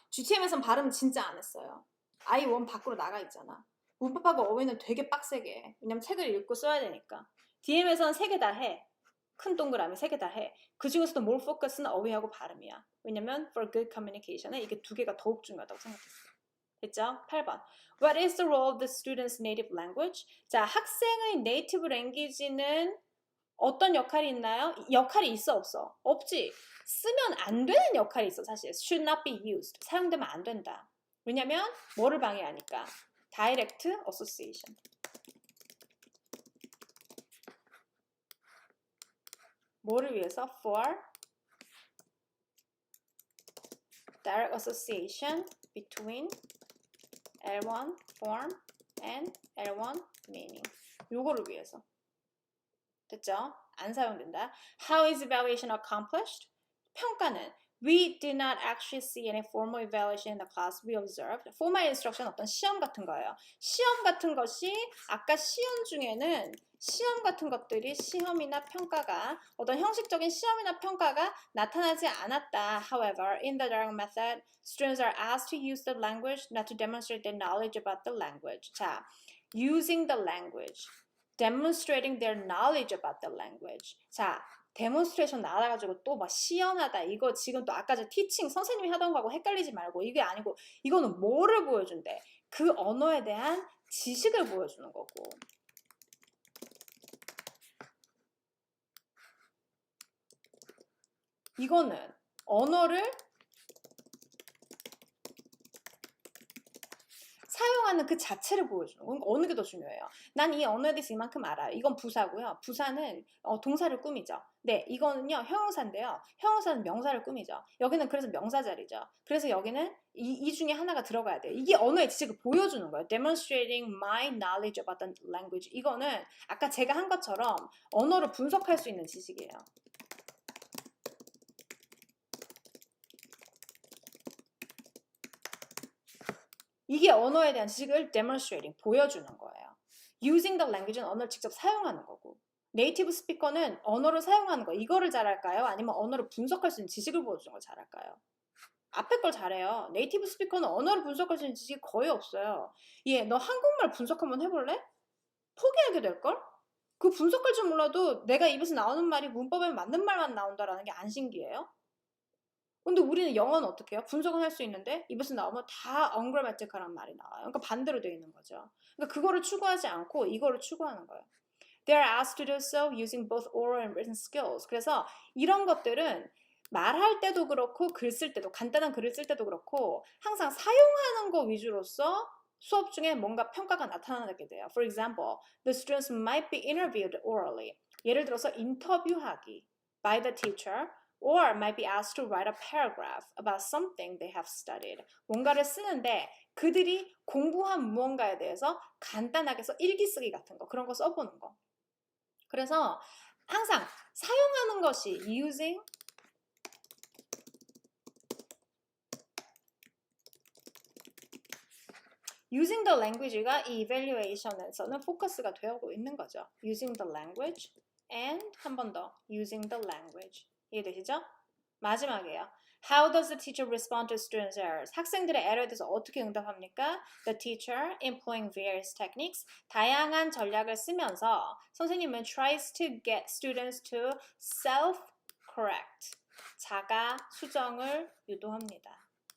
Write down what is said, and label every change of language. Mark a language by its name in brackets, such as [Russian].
[Korean] GTM에선 발음 진짜 안 했어요. I1 밖으로 나가 있잖아. 문법하고 어휘는 되게 빡세게 해. 왜냐면 책을 읽고 써야 되니까. DM에서는 세 개 다 해. 큰 동그라미 세 개 다 해. 그 중에서도 [English] more focus [Korean] 는 어휘하고 발음이야. 왜냐면 [English] for good communication [Korean] 에 이게 두 개가 더욱 중요하다고 생각했어요. 됐죠? 8번. [English] What is the role of the student's native language? [Korean] 자, 학생의 native language는 어떤 역할이 있나요? 역할이 있어 없어? 없지. 쓰면 안 되는 역할이 있어 사실. [English] should not be used. [Korean] 사용되면 안 된다. 왜냐면 뭐를 방해하니까? [English] direct association. [Korean] 뭐를 위해서? [English] For direct association between L1 form and L1 meaning. [Korean] 요거를 위해서. 됐죠? 안 사용된다. [English] How is evaluation accomplished? [Korean] 평가는 [English] We did not actually see any formal evaluation in the class we observed. [Korean] Formal instruction 어떤 시험 같은 거예요. 시험 같은 것이 아까 시험 중에는 시험 같은 것들이 시험이나 평가가 어떤 형식적인 시험이나 평가가 나타나지 않았다. [English] However, in the direct method, students are asked to use the language not to demonstrate their knowledge about the language. 자, using the language. demonstrating their knowledge about the language. [Korean] 자, 데몬스트레이션 나와가지고 또 막 시연하다. 이거 지금 또 아까 저 티칭 선생님이 하던 거하고 헷갈리지 말고 이게 아니고 이거는 뭐를 보여준대? 그 언어에 대한 지식을 보여주는 거고. 이거는 언어를 사용하는 그 자체를 보여주는 거. 어느 게 더 중요해요? 난 이 언어에 대해서 이만큼 알아요. 이건 부사고요. 부사는 동사를 꾸미죠. 네, 이거는요 형용사인데요. 형용사는 명사를 꾸미죠. 여기는 그래서 명사 자리죠. 그래서 여기는 이 중에 하나가 들어가야 돼요. 이게 언어의 지식을 보여주는 거예요. [English] Demonstrating my knowledge about the language. [Korean] 이거는 아까 제가 한 것처럼 언어를 분석할 수 있는 지식이에요. 이게 언어에 대한 지식을 demonstrating, 보여주는 거예요. [English] Using the language [Korean] 는 언어를 직접 사용하는 거고 네이티브 스피커는 언어를 사용하는 거 이거를 잘할까요? 아니면 언어를 분석할 수 있는 지식을 보여주는 걸 잘할까요? 앞에 걸 잘해요. 네이티브 스피커는 언어를 분석할 수 있는 지식이 거의 없어요. 예, 너 한국말 분석 한번 해볼래? 포기하게 될걸? 그 분석할 줄 몰라도 내가 입에서 나오는 말이 문법에 맞는 말만 나온다라는 게 안 신기해요? 근데 우리는 영어는 어떻게 해요? 분석은 할 수 있는데 입에서 나오면 다 ungrammatical한 말이 나와요. 그러니까 반대로 되어 있는 거죠. 그러니까 그거를 추구하지 않고 이거를 추구하는 거예요. [English] They are asked to do so using both oral and written skills. [Korean] 그래서 이런 것들은 말할 때도 그렇고 글 쓸 때도 간단한 글을 쓸 때도 그렇고 항상 사용하는 거 위주로서 수업 중에 뭔가 평가가 나타나게 돼요. [English] For example, the students might be interviewed orally. [Korean] 예를 들어서 인터뷰하기 [English] by the teacher or might be asked to write a paragraph about something they have studied. [Korean] 뭔가를 쓰는데 그들이 공부한 무언가에 대해서 간단하게 써 일기 쓰기 같은 거 그런 거 써보는 거. 그래서 항상 사용하는 것이 [English] using the language [Korean] 가 이 evaluation에서는 포커스가 되고 있는 거죠. [English] using the language and [Korean] 한 번 더 [English] using the language. [Korean] 이해되시죠? 마지막이에요. [English] How does the teacher respond to students' errors? [Korean] 학생들의 에러에 대해서 어떻게 응답합니까? [English] The teacher, employing various techniques, [Korean] 다양한 전략을 쓰면서 선생님은 [English] tries to get students to self-correct, [Korean] 자가 수정을 유도합니다.